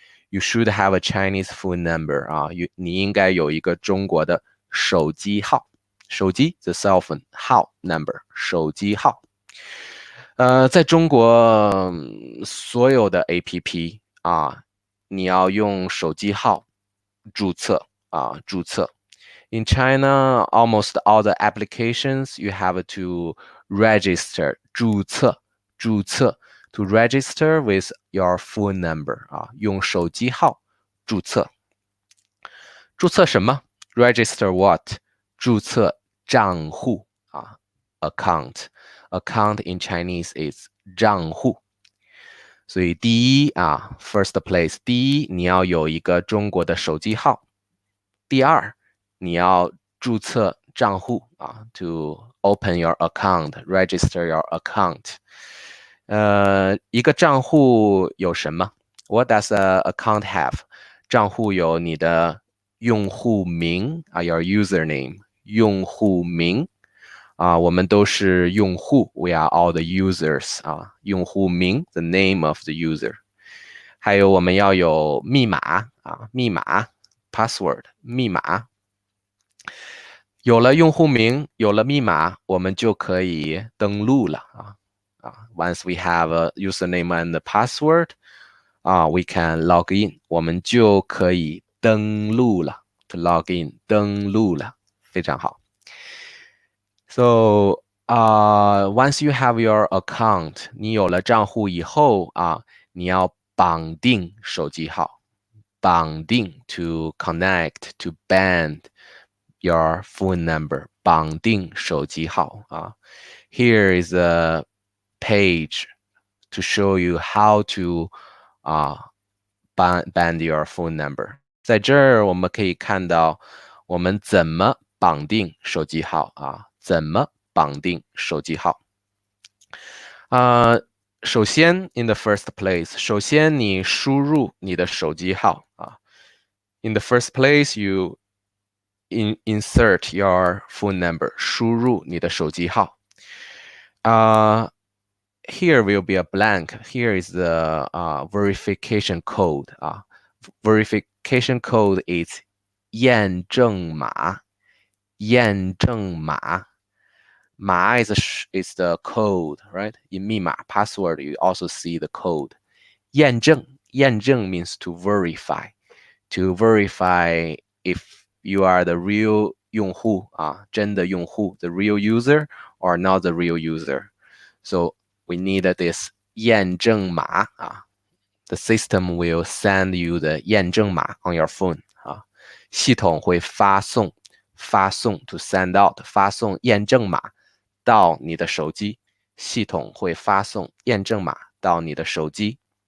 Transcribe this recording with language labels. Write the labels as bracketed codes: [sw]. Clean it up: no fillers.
[en] You should have a Chinese phone number [zh] 你应该有一个中国的手机号。手机 [en] the cell phone [zh] 号 number 手机号。在中国所有的 APP 你要用手机号注册注册。 [en] In China, almost all the applications you have to register 注册to register with your phone number [zh] 用手机号注册。注册什么 ？ [en] Register what？ [zh] 注册账户 [en] account in Chinese is [zh] 账户。所以第一 [en] first place， [zh] 第一你要有一个中国的手机号。第二，你要注册账户 [en] to open your account, [zh] register your account。一个账户有什么 ？ [en] What does an account have？ [zh] 账户有你的用户名 [en] your username， [zh] 用户名我们都是用户 ， [en] we are all the users [zh] 用户名 [en] the name of the user。 [zh] 还有我们要有密码密码 password 密码。有了用户名，有了密码，我们就可以登录了 [en] Once we have a username and a password, we can log in， [zh] 我们就可以登录了。 [en] To log in， [zh] 登录了，非常好。 [en] So, once you have your account， [zh] 你有了账户以后你要绑定手机号， [en] 绑定 to connect to band your phone number， [zh] 绑定手机号 [en] Here is a page to show you how to band your phone number。 [zh] 在这儿我们可以看到我们怎么绑定手机号怎么绑定手机号首先 [en] in the first place， [zh] 首先你输入你的手机号 [en] In the first place, you insert your phone number， [zh] 输入你的手机号 [en] Here will be a blank. Here is the verification code. Verification code is [zh] 验证码，验证码。 [en] 码 is the code, right? In 密码 password, you also see the code. 验证 means to verify. To verify if you are the real [zh] 用户真的用户 [en] the real user or not the real user. So we need this 验证码The system will send you the 验证码 on your phone [zh] 系统会发送 [en] to send out [zh] 发送验证码到你的手机，系统会发送验证码到你的手机。